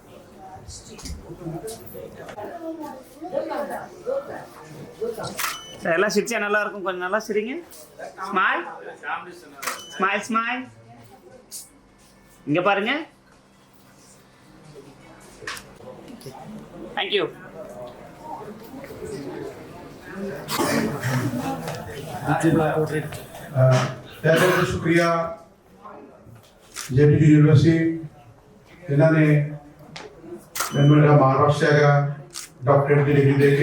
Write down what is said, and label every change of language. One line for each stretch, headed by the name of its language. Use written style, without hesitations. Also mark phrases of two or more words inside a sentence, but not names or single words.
Tamil: சார் எல்லாம் சிரிச்சா நல்லா இருக்கும், கொஞ்சம் நல்லா சிரிங்க.
English: smile smile smile.
Tamil: இங்கே பாருங்க. தேங்க்யூ.
Punjabi: ਤਹਿ ਦਿਲ ਤੋਂ ਸ਼ੁਕਰੀਆ JPU ਯੂਨੀਵਰਸਿਟੀ, ਇਹਨਾਂ ਨੇ ਮੈਨੂੰ ਮੇਰਾ ਮਾਣ ਬਖਸ਼ਿਆ ਹੈਗਾ ਡਾਕਟਰੇਟ ਦੀ ਡਿਗਰੀ ਦੇ ਕੇ।